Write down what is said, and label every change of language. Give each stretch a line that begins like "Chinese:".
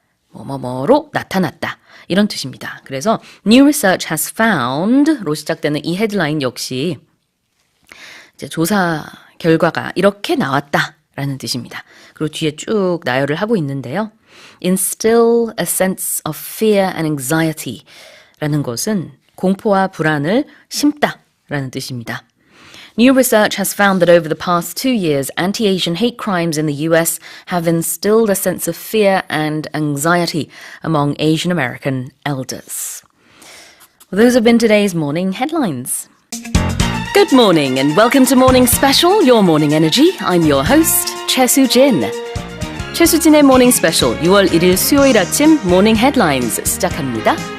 Korean: 뭐뭐뭐로 나타났다. 이런 뜻입니다. 그래서
English: New research has found
Korean: 로 시작되는 이 헤드라인 역시 이제 조사 결과가 이렇게 나왔다. 라는 뜻입니다. 그리고 뒤에 쭉 나열을 하고 있는데요.
English: Instill a sense of fear and anxiety
Korean: 라는 것은 공포와 불안을 심다 라는 뜻입니다.
English: New research has found that over the past 2 years, anti-Asian hate crimes in the US have instilled a sense of fear and anxiety among Asian American elders. Well, those have been today's morning headlines. Good morning and welcome to Morning Special, your morning energy. I'm your host, 최수진.
Korean: 최수진의 Morning Special 6월 1일 수요일 아침 Morning Headlines 시작합니다.